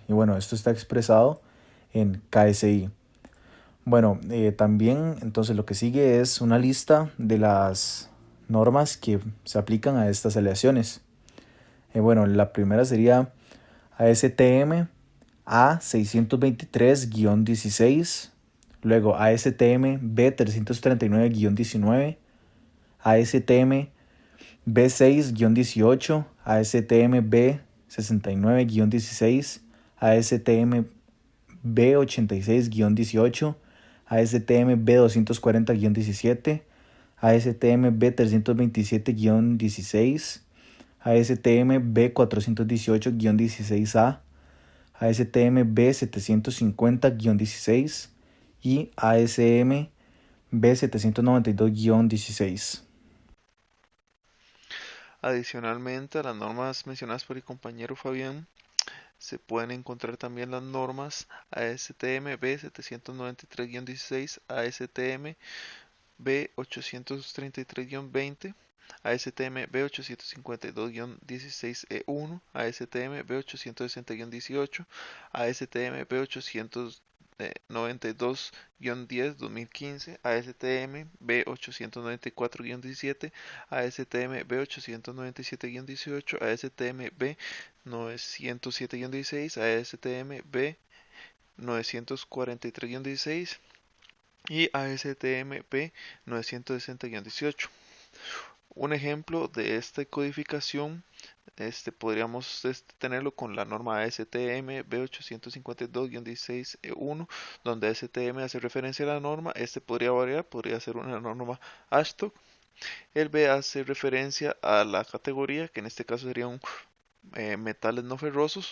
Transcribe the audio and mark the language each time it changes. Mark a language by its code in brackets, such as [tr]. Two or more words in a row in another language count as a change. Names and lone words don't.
[es] Y bueno, esto está expresado en KSI. Bueno, también entonces lo que sigue es una lista de las normas que se aplican a estas aleaciones. Bueno, la primera sería ASTM A623-16, luego ASTM B339-19, ASTM B6-18, ASTM B69-16, ASTM B86-18, ASTM B240-17, ASTM B327-16, ASTM B418-16A, ASTM B750-16 y ASM B792-16. Adicionalmente a las normas mencionadas por el compañero Fabián, se pueden encontrar también las normas ASTM B793-16, ASTM B833-20, ASTM B852-16E1, ASTM B860-18, ASTM B892-10-2015, ASTM B894-17, ASTM B897-18, ASTM B907-16, ASTM B943-16 y ASTM B960-18. Un ejemplo de esta codificación podríamos tenerlo con la norma ASTM B852-16E1, donde ASTM hace referencia a la norma. Podría variar, podría ser una norma Ashtok. El B hace referencia a la categoría, que en este caso serían metales no ferrosos.